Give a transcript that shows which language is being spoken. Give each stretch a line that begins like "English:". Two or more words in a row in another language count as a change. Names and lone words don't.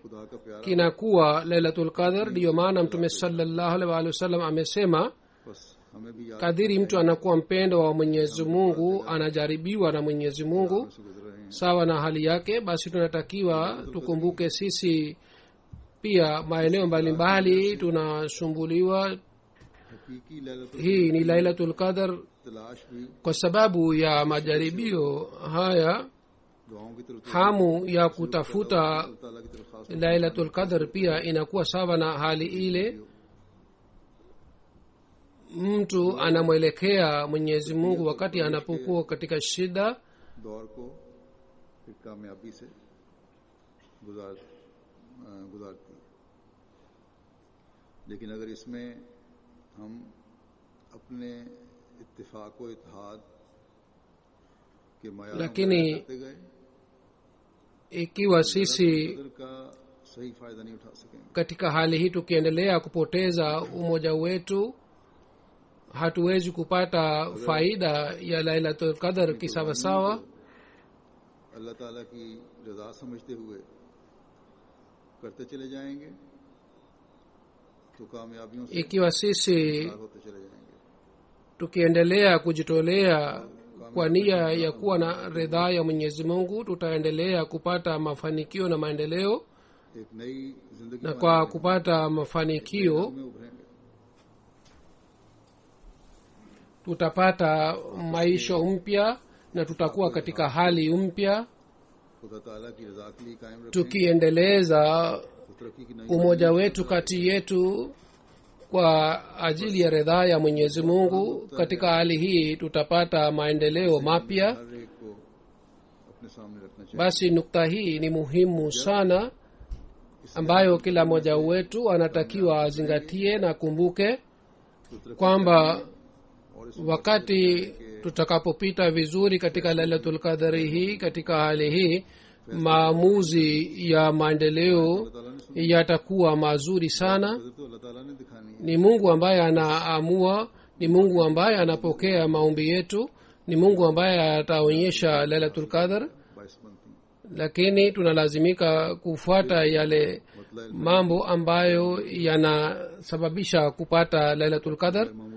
Urdu: خدا کا پیارا
Swahili: kinakuwa lailatul qadr. Ndiyo maana Mtume
Arabic: صلی اللہ علیہ وسلم
Swahili: amesema,
Urdu: بس ہمیں بھی یاد
Swahili: kadiri mtu anakuwa mpendo wa Mwenyezi Mungu, anajaribiwa na Mwenyezi Mungu
Urdu: سے گزر رہے ہیں.
Swahili: sawa na hali yake. Basi tunatakiwa tukumbuke sisi pia maeneo mbalimbali tunasumbuliwa.
Urdu: حقیقی لیلۃ
Swahili: Hii ni lailatul qadr.
Urdu: تلاش بھی
Swahili: Kwa sababu ya majaribio haya,
Urdu: دعاؤں کی طرف
Swahili: hamu ya kutafuta
Urdu: تعالیٰ کی طرف خاص
Swahili: lailatul qadr pia inakuwa sawa na hali ile. Mtu anamwelekea Mwenyezi Mungu wakati anapokuwa katika shida.
Urdu: دور کو ایک کامیابی سے گزارتی ہے. لیکن اگر اس میں ہم اپنے اتفاق و اتحاد کے معیاروں
Swahili: Lakini
Urdu: پر کرتے گئے
Swahili: ikiwa sisi
Urdu: قدر کا صحیح فائدہ نہیں اٹھا سکیں گے.
Swahili: katika hali hii tukiendelea kupoteza umoja wetu, hatuwezi kupata faida ya lailatul qadr kisawasawa.
Urdu: اللہ تعالیٰ کی رضا سمجھتے ہوئے کرتے چلے جائیں گے تو کامیابیوں سے
Swahili: Ikiwa sisi
Urdu: ہوتے چلے جائیں گے.
Swahili: tukiendelea kujitolea kwa nia ya kuwa na ridhaa ya Mwenyezi Mungu, tutaendelea kupata mafanikio na maendeleo,
Urdu: ایک نئی زندگی
Swahili: na kwa kupata mafanikio
Urdu: میں ابھریں گے.
Swahili: tutapata maisha mpya na tutakuwa katika hali mpya.
Urdu: خدا تعالیٰ کی رضا کے لیے قائم رکھیں
Swahili: Tukiendeleza
Urdu: تو ترقی کی نئی
Swahili: umoja wetu kati yetu kwa ajili ya ridhaa ya Mwenyezi Mungu, katika hali hii tutapata maendeleo mapya.
Urdu: ہر ایک کو اپنے سامنے رکھنا چاہیے.
Swahili: Basi nukta hii ni muhimu sana, ambayo kila mmoja wetu anatakiwa azingatie na kumbuke
Urdu: تو ترقی
Swahili: kwamba wakati tutakapopita vizuri katika lailatul qadri hii, katika hali hii maamuzi ya maendeleo yatakuwa mazuri sana. Ni Mungu ambaye anaamua, ni Mungu ambaye anapokea maombi yetu, ni Mungu ambaye ataonyesha lailatul qadr, lakini tunalazimika kufuata yale mambo ambayo yanasababisha kupata lailatul qadr.